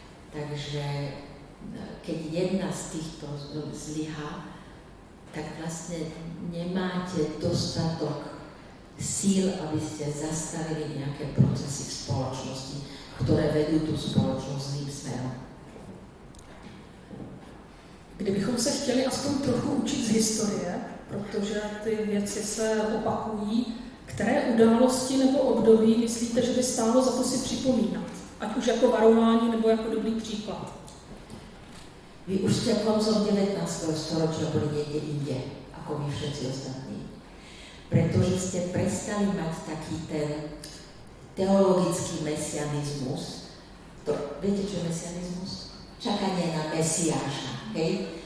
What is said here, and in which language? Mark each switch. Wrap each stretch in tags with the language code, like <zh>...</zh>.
<sk>Takže keď jedna z týchto zlyhá, tak vlastne nemáte dostatok síl, aby ste zastavili nejaké procesy v spoločnosti, ktoré vedú tú spoločnosť zlým smerom.</sk> <cs>Kdybychom se chtěli aspoň trochu učit z historie, protože ty věci se opakují, které události nebo období myslíte, že by stálo za to si připomínat? Ať už jako varování nebo jako dobrý příklad.</cs> <sk>Vy už ste koncom 19. storočia boli niekde inde, ako my všetci ostatní. Pretože ste prestali mať taký ten teologický mesianizmus. Viete, čo je mesianizmus? Čakanie na Mesiáša, hej?</sk>